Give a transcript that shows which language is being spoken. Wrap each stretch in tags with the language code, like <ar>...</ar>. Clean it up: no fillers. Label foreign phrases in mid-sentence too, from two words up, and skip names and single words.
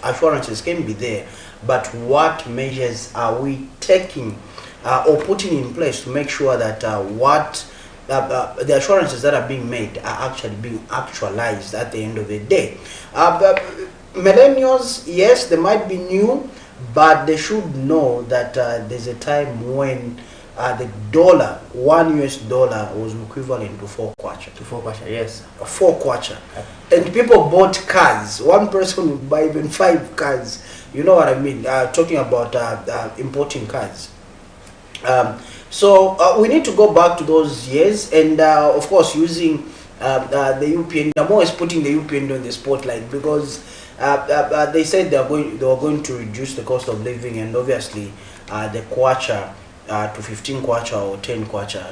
<en>Assurances can be there, but what measures are we taking or putting in place to make sure that the assurances that are being made are actually being actualized at the end of the day? Millennials, yes, they might be new, but they should know that there's a time when the dollar, $1 was equivalent to 4 kwacha. To 4 kwacha, yes. 4 kwacha. And people bought cars. One person would buy even 5 cars. You know what I mean? Talking about importing cars. So we need to go back to those years, and of course using the UPN. I'm always putting the UPN on the spotlight because they said they were going to reduce the cost of living, and obviously the kwacha to 15 kwacha or 10 kwacha.</en>